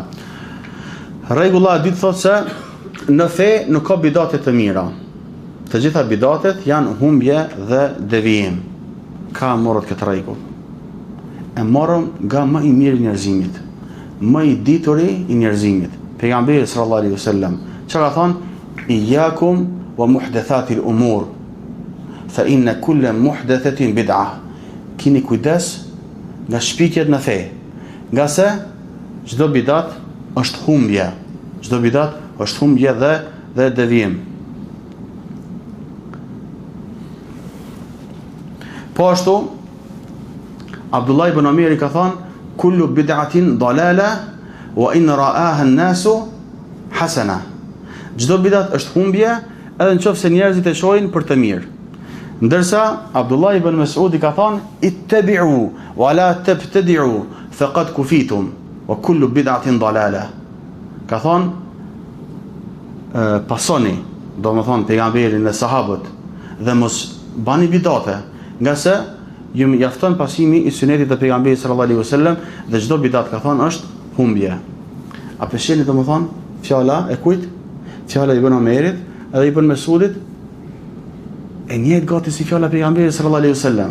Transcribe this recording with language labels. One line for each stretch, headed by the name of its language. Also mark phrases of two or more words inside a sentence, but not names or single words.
Albanian: Rregulla e dytë thotë se në fe nuk ka bidatet të mira. Të gjitha bidatet janë humbje dhe devijim. Ka morët këtë rregull. E morëm nga më i mirë i njerëzimit, më i dituri i njerëzimit. Pejgamberi
Arabic: صلى الله عليه وسلم
Albanian: çka ka thonë,
Arabic: إياكم ومحدثات الأمور فإن كل محدثة بدعة.
Albanian: Kini kujdes nga shpikjet në fe, nga se çdo bidat është humbje, çdo bidat është humbje dhe devijim. Po ashtu, Abdullah ibn Omeri ka thonë,
Arabic: كل بدعة ضلالة وإن رآها الناس حسنة.
Albanian: Çdo bidat është humbje, edhe nëse njerëzit e shohin për të mirë. Ndërsa Abdullah ibn Mesudi ka thonë,
Arabic: اتبعوا ولا تبتدعوا فقد كفيتم وكل بدعة ضلالة.
Albanian: Ka thonë, pasoni, do më thonë pejgamberin dhe sahabët, dhe mos bani bidate, nga se ju mjafton pasimi i sunetit të pejgamberit
Arabic: صلى الله عليه وسلم
Albanian: dhe çdo bidat ka thonë është humbje. A pesheni domethënë fjala e kujt? Fjala e Ibn Omerit edhe Ibn Mesudit e njëjtë gati si fjala e pejgamberit
Arabic: صلى الله عليه وسلم.